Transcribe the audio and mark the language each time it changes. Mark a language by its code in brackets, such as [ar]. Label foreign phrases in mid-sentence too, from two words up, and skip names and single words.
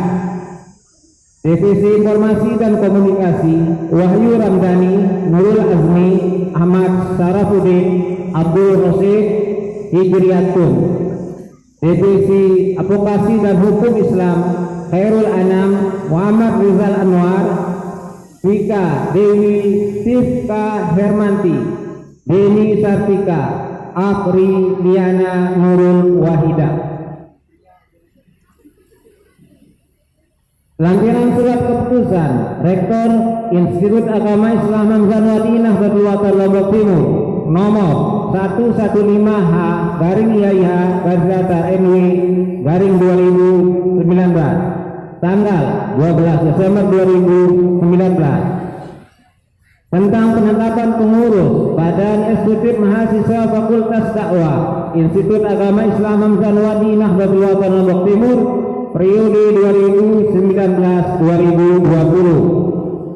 [id] Divisi Informasi dan Komunikasi, Wahyu Ramdhani, Nurul Azmi, Ahmad Sarafuddin, Abdul Rosid, Hijriyatun. Divisi Advokasi dan Hukum Islam, Khairul Anam, Muhammad Rizal Anwar, Wika Dewi Tifka Hermanti, Deni Sartika, Afri Liana Nurul Wahida. Lampiran surat keputusan Rektor Institut Agama Islam Hamzah Wati Nahdlatul Ulama Lombok Timur nomor 115H/YH/NW/2019 tanggal 12 Desember 2019 tentang penetapan pengurus Badan Eksekutif Mahasiswa Fakultas Dakwah Institut Agama Islam Hamzah Wati Nahdlatul Ulama Lombok Timur periode 2019-2020.